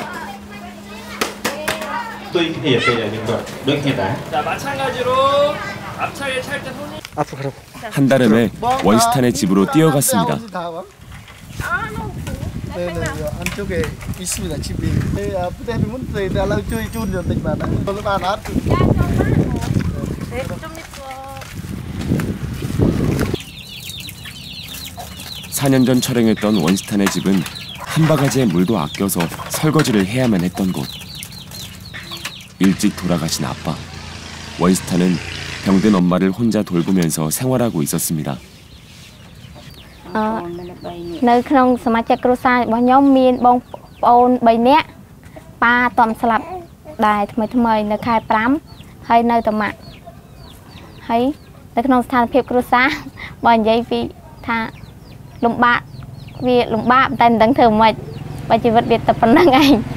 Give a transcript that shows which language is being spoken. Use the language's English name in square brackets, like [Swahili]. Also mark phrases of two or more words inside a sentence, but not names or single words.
[Korean] 마찬가지로 앞차에 찰 때 손이 한달음에 원시탄의 집으로 뛰어갔습니다. 안쪽에 있습니다. 집이. 부대비 문제 달라 [Khmer] ជួយជូនបន្តិចបាទបានអត់ [Korean] 4년 전 촬영했던 원시탄의 집은 한 바가지의 물도 아껴서 설거지를 해야만 했던 곳. 일찍 돌아가신 아빠. 원시탄은 병든 엄마를 혼자 돌보면서 생활하고 있었습니다. [Khmer] នៅក្នុងសមាជិកគ្រួសាររបស់ខ្ញុំមានបងប្អូន3នាក់ប៉ាតំស្លាប់ដែរថ្មីនៅខែ5ហើយនៅតាម៉ាក់ហើយនៅក្នុងស្ថានភាពគ្រួសារបើនិយាយពីថាលំបាកវាលំបាកតែមិនដឹងធ្វើម៉េចបើជីវិតវាតែប៉ុណ្្នឹងឯង